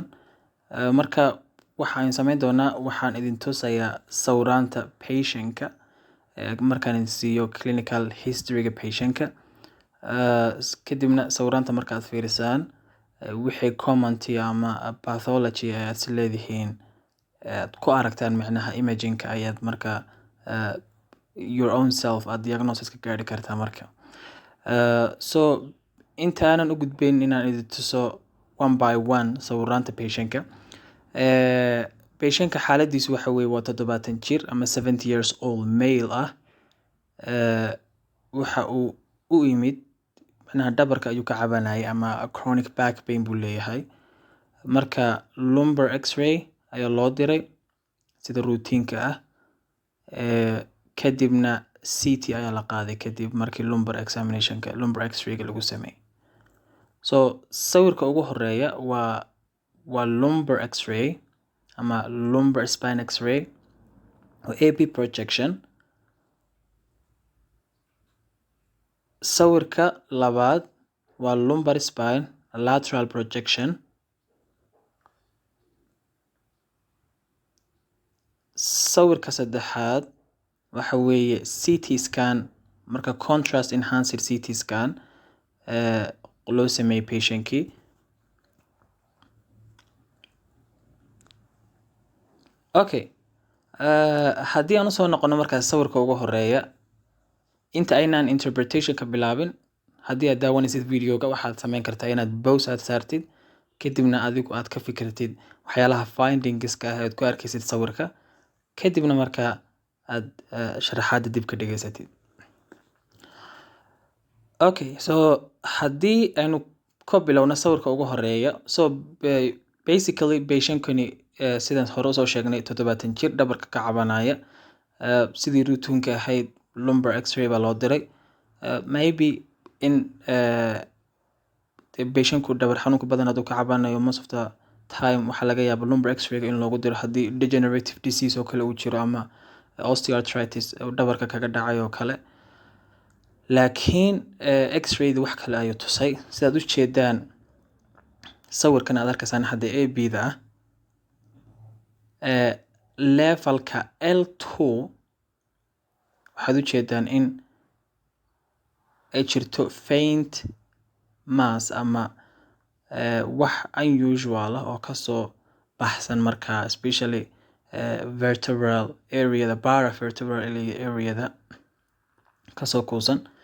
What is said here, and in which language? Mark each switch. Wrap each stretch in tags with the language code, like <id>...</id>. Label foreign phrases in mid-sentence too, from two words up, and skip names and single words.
<so>Marka waxaan samayn doonaa, waxaan idin tusayaa sawiraanta patientka, markaan idin siiyo</so> <en>clinical historyga</en> <so>patientka. Kadibna sawiraanta markaad fiirisaan wixii commenti ama pathology ayaad si leedihiin aad ku aragtaan micnaha imagingka ayaad marka</so> <en>your own self</en> <so>aad diagnosis ka gaari kartaa marka. So intaanan u gudbayn inaan idin tuso</so> <en>one by one</en> <so>sawiraanta patientka. Patientka xaaladiisu waxa weeye waa 70 jir ama</so> <en>70 years old male</en> <so>ah. Waxa uu u yimid micnaha dhabarka ayuu ka cabanayay ama</so> <en>chronic back pain</en> <so>buu leeyahay. Marka</so> <en>lumbar x-ray</en> <so>ayaa loo diray sida routine-ka ah. Kadibna CT ayaa la qaaday kadib markii</so> <en>lumbar examinationka lumbar x-ray-ga</en> <so>lagu sameeyay. So sawirka ugu horeeya waa</so> <en>lumbar x-ray</en> <so>ama</so> <en>lumbar spine x-ray</en> <so>oo</so> <en>AP projection.</en> <so>Sawirka labaad waa</so> <en>lumbar spine lateral projection.</en> <so>Sawirka saddexaad waxa weeye</so> <en>CT scan,</en> <so>marka</so> <en>contrast enhanced CT scan</en> <so>loo sameeyay patientkii. Okay, haddii aan usoo noqono markaas sawirka ugu horeeya, inta aynaan interpretation ka bilaabin, haddii aad daawanaysid videoga waxaad samayn kartaa inaad pause aad saartid, kadibna adigu aad ka fikirtid waxyaalaha findingska ah aad ku arkaysid sawirka, kadibna marka aad sharaxaada dib ka dhageysatid.</so> <en>Okay, so</en> <so>haddii aynu ka bilowno sawirka ugu horeeya,</so> <en>so basically</en> <so>patientkani sidaan hore usoo sheegnay 70 jir dhabarka ka cabanaya. Sidii routine-ka ahayd</so> <en>lumbar x-ray</en> <so>baa loo diray. Maybe in patientku dhabar xanuunka badan hadduu ka cabanayo</so> <en>most of the time</en> <so>waxaa laga yaabaa</so> <en>lumbar x-ray</en> <so>in loogu diro haddii</so> <en>degenerative disease</en> <so>oo kale uu jiro ama osteoarthritis oo dhabarka kaga dhacay oo kale. Laakiin x-ray-da wax kale ayuu tusay. Sidaad u jeedaan sawirkan aad arkaysaan hadda AB-da ah, levelka L2 waxaad u jeedaan in ay jirto</so> <en>faint mass</en> <so>ama wax unusual ah oo kasoo baxsan markaa</so> <en>especially vertebral area, paravertebral area</en> <so>kasoo kuusan.</so>